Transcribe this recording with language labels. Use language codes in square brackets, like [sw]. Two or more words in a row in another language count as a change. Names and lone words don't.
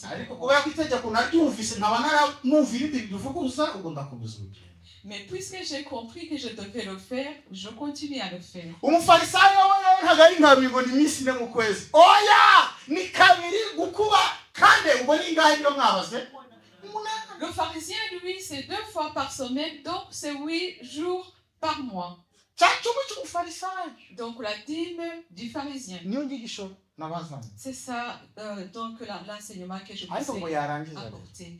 [rw] ariko kubera ko itegeko naryumvise nkaba naramwumvira ibindi bivuguruza ubwo ndakomeza urugendo. [fr] Mais puisque j'ai compris que je devais le faire, je continue à le faire. [rw] umufarisayo we ntabwo ari nka ngo ni iminsi 4 mu kwezi. oya ni 2 gukuba kandi ubwo ni ingahe byo mwabaze? [fr] Le pharisien, lui, c'est 2 fois par semaine, donc c'est 8 jours par mois. Donc la dîme du pharisien. C'est ça, donc l'enseignement que je vous ai apporté.